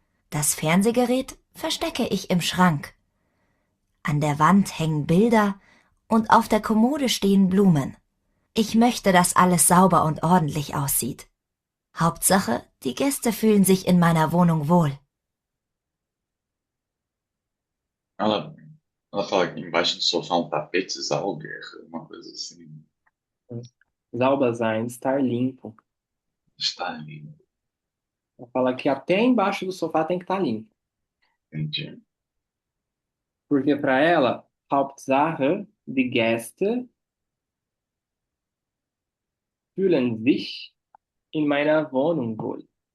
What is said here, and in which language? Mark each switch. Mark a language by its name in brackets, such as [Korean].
[German] Das Fernsehgerät verstecke ich im Schrank. An der Wand hängen Bilder und auf der Kommode stehen Blumen. Ich möchte, dass alles sauber und ordentlich aussieht. Hauptsache, die Gäste fühlen sich in meiner Wohnung wohl. [Portuguese] ela, ela fala que embaixo do sofá um tapete Zauber, uma coisa assim. Sauber sein, estar limpo. Está ali. Ela fala que até embaixo do sofá tem que estar limpo. Entendi. Porque para ela, [German] Hauptsache, die Gäste fühlen sich in meiner Wohnung wohl.